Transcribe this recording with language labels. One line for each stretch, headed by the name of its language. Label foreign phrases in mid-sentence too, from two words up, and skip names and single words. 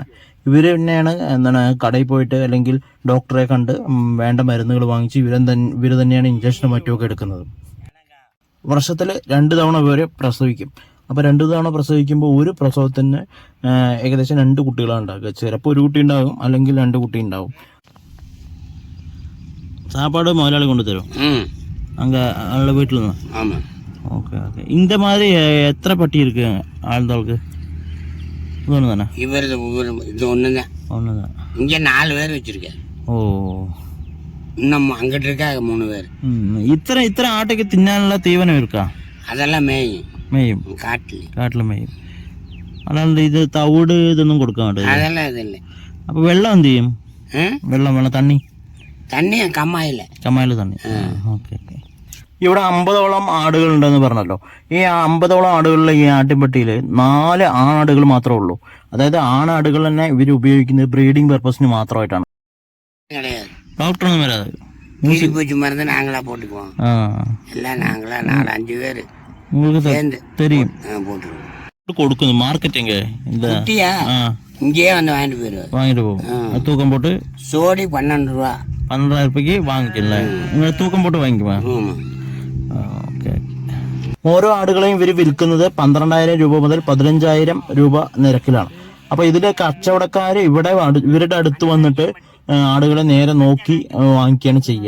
Malayalam: കടയിൽ പോയിട്ട് അല്ലെങ്കിൽ ഡോക്ടറെ കണ്ട് വേണ്ട മരുന്നുകൾ വാങ്ങിച്ച് ഇവർ തന്നെയാണ് ഇഞ്ചക്ഷനും മറ്റുമൊക്കെ എടുക്കുന്നത്. വർഷത്തിൽ 2 തവണ ഇവരെ പ്രസവിക്കും. അപ്പോൾ 2 തവണ പ്രസവിക്കുമ്പോൾ ഒരു പ്രസവത്തിന് ഏകദേശം 2 കുട്ടികളാണ് ഉണ്ടാകുക. ചിലപ്പോൾ ഒരു കുട്ടി ഉണ്ടാകും, അല്ലെങ്കിൽ 2 കുട്ടി ഉണ്ടാവും.
Tamil: சாப்பாடு முதலாளி கொண்டு தரும் அங்கே அவளோட வீட்டில் தான். ஆமாம். ஓகே ஓகே. இந்த மாதிரி எத்தனை பட்டி இருக்கு ஆழ்ந்தாளுக்கு? இது ஒன்று தானே? இது ஒன்று தான். ஒன்று தான். இங்கே 4 பேர் வச்சுருக்கேன். ஓ, இன்னும் அங்கிட்டு இருக்கா 3 பேர். இத்தனை ஆட்டைக்கு தின்னால தீவனம் இருக்கா? அதெல்லாம் மேயும்
Malayalam: കാട്ടിൽ മേയും. അല്ലാണ്ട് ഇത് തവിട് ഇതൊന്നും കൊടുക്കാൻ മാട്ടില്ല?
Tamil: அதெல்லாம் இது இல்லை.
Malayalam: അപ്പോൾ വെള്ളം എന്ത് ചെയ്യും? വെള്ളം തണ്ണി കമ്മായില്ല തണ്ണി. ഓക്കെ ഓക്കെ. ഇവിടെ 50ഓളം ആടുകളുണ്ടെന്ന് പറഞ്ഞല്ലോ. ഈ 50ഓളം ആടുകളിലെ ഈ ആട്ടിൻപട്ടിയിൽ 4 ആണാടുകൾ മാത്രമേ ഉള്ളൂ. അതായത് ആണാടുകൾ തന്നെ ഇവർ ഉപയോഗിക്കുന്നത്
English: breeding purpose
Malayalam: മാത്രമായിട്ടാണ്. ഡോക്ടറൊന്നും വരാതെ
Tamil: பூச்சி மருந்து நாங்களா போட்டுக்குவோம். எல்லாம் நாங்களா 4-5 பேர் தெரியும் போட்டுருவோம். கொடுக்குது மார்க்கெட் எங்க? குட்டியா இங்கேயே வந்து வாங்கிட்டு போவோம். தூக்கம் போட்டு சோடி 12 ரூபா
Malayalam: 12,000 രൂപയ്ക്ക് വാങ്ങിക്കില്ല. നിങ്ങൾ
Tamil: தூக்கம் போட்டு
Malayalam: വാങ്ങിക്കുമോ? ഓക്കെ. ഓരോ ആടുകളെയും ഇവർ വിൽക്കുന്നത് 12,000 രൂപ മുതൽ 15,000 രൂപ നിരക്കിലാണ്. അപ്പോൾ ഇതിലെ കച്ചവടക്കാർ ഇവരുടെ അടുത്ത് വന്നിട്ട് ആടുകളെ നേരെ നോക്കി വാങ്ങിക്കുകയാണ് ചെയ്യുക.